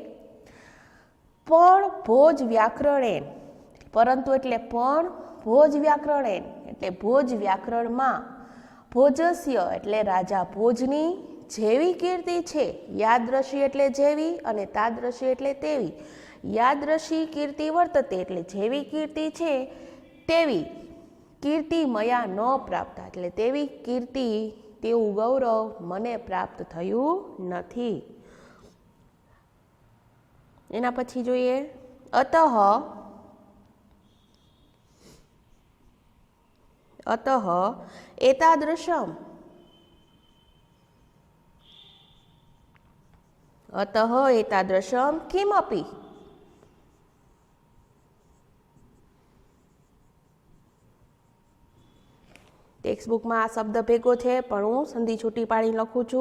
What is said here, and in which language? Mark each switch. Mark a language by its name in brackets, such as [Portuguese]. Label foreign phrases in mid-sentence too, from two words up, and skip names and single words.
[Gujarati] પણ ભોજ વ્યાકરણેન, પરંતુ એટલે પણ ભોજ વ્યાકરણેન એટલે ભોજ વ્યાકરણમાં ભોજસ્ય એટલે રાજા ભોજની જેવી કીર્તિ છે, યાદૃશી એટલે જેવી અને તાદૃશી એટલે તેવી, [Sanskrit] यादृशी कीर्ति वर्तते [Gujarati] એટલે જેવી કીર્તિ છે તેવી [Sanskrit] कीर्ति मया न प्राप्त [Gujarati] એટલે તેવી કીર્તિ તેવું ગૌરવ મને પ્રાપ્ત થયું નથી। એના પછી જોઈએ [Sanskrit] अतः, अतः एतादृशम, अतः एतादृशम किमपि, [Gujarati] ટેક્સ્ટબુક મેં આ શબ્દ ભેગો હૈ પણ હૂં સંધિ છૂટી પાડી લખૂ છૂ।